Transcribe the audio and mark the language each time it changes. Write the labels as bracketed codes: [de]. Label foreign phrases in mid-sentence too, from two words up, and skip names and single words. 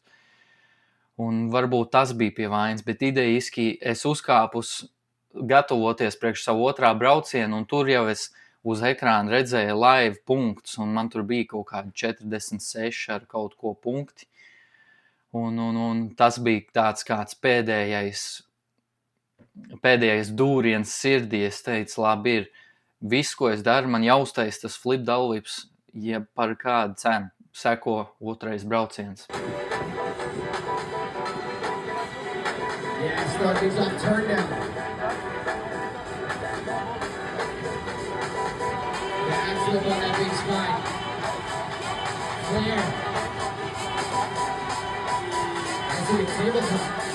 [lv] Un varbūt tas bija pie vainas, bet idejiski es uzkāpus gatavoties priekš savu otrā braucienu, un tur jau es uz ekrāna redzēju live punktus, un man tur bija kaut kādi 46 ar kaut ko punkti. Un tas bija tāds kāds pēdējais dūriens sirdī. Es teicu, labi ir, viss, ko es daru, man jāuztais tas [en] flip double-vips, [lv] ja par kādu cenu seko otrais brauciens. [en] Yeah, start things off, turn down. Back flip on that big spine. Flare. That's a tabletop.